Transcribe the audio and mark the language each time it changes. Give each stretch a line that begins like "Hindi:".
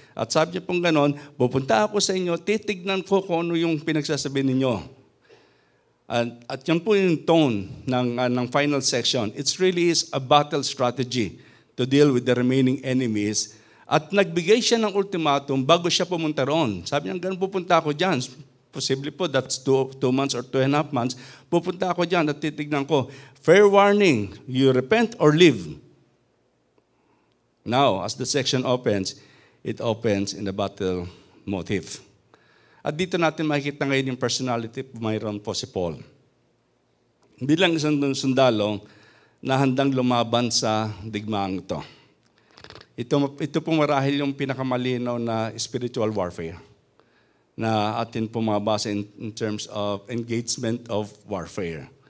Filipino: At sabi niya pong ganon, pupunta ako sa inyo, titignan ko kung ano yung pinagsasabi ninyo. At yan po yung tone ng final section.
English: It really is a battle strategy to deal with the remaining enemies.
Filipino: At nagbigay siya ng ultimatum bago siya pumunta roon. Sabi niya, ganon pupunta ako dyan.
English: Possibly po, that's 2 months or 2.5 months.
Filipino: Pupunta ako dyan at titignan ko.
English: Fair warning, you repent or leave. Now, as the section opens, it opens in the battle motive.
Filipino: At dito natin makikita ngayon yung personality, mayroon po si Paul. Bilang isang sundalo na handang lumaban sa digmaang ito. Ito po marahil yung pinakamalinaw na spiritual warfare na atin po mabasa
English: in terms of engagement of warfare.